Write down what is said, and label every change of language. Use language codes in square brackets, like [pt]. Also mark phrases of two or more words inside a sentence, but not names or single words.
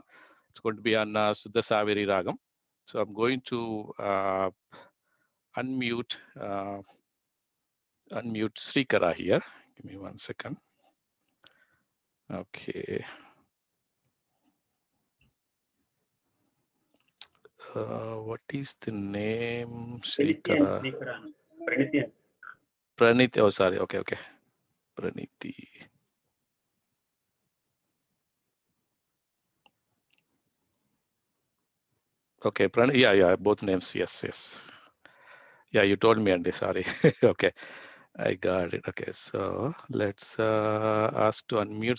[en] It's going to be on Suddha Saviri Ragam. So I'm going to unmute Shrikara here. Give me 1 second. Okay. What is the name? Shrikara. Pranityan. Praniti. Oh, sorry. Okay. Praniti. Okay, yeah, both names. Yes. Yeah, you told me, Andy. Sorry. Okay, I got it. Okay, so let's ask to unmute.